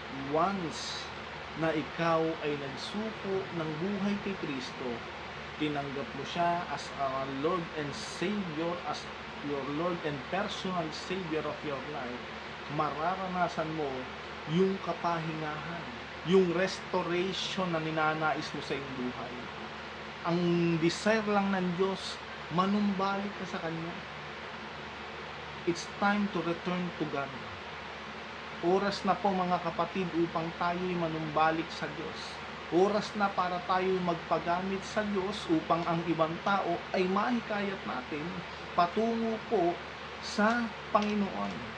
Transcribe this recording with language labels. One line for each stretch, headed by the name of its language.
Filipino: Once na ikaw ay nagsuko ng buhay kay Kristo, tinanggap mo siya
English: as our Lord and Savior, as your Lord and personal Savior of your life,
Filipino: mararanasan mo yung kapahingahan, yung restoration na ninanais mo sa iyong buhay. Ang desire lang ng Diyos, manumbalik ka sa Kanya.
English: It's time to return to God.
Filipino: Oras na po mga kapatid upang tayo'y manumbalik sa Diyos. Oras na para tayo magpagamit sa Diyos upang ang ibang tao ay mahikayat natin patungo po sa Panginoon.